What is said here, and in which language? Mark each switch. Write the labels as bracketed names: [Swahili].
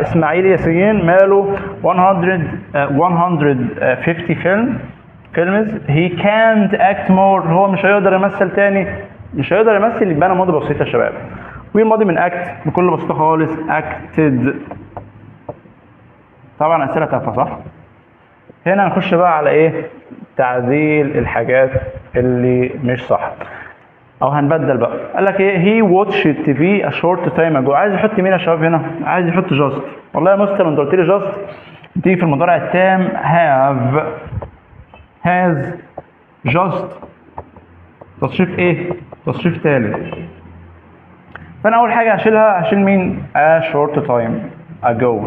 [Arabic] اسماعيل ياسين ماله 150 فيلمز [English] he can't act more، [Arabic] هو مش هيقدر يمثل تاني، مش هيقدر يمثل، يبقى انا ماضي بسيط يا شباب. والماضي من اكت بكل بساطه خالص acted. طبعا اسئله تافهه صح؟ هنا هنخش بقى على ايه؟ تعديل الحاجات اللي مش صح، او هنبدل بقى. قال لك ايه؟ [English] he watched TV a short time ago. [Arabic] عايز يحط مين يا شباب هنا؟ عايز يحط just. والله يا مستر انت قلت لي just تيجي في المضارع التام have، has just تصريف ايه؟ تصريف ثالث. فانا اول حاجه هشيلها، هشيل مين؟ [English] a short time ago.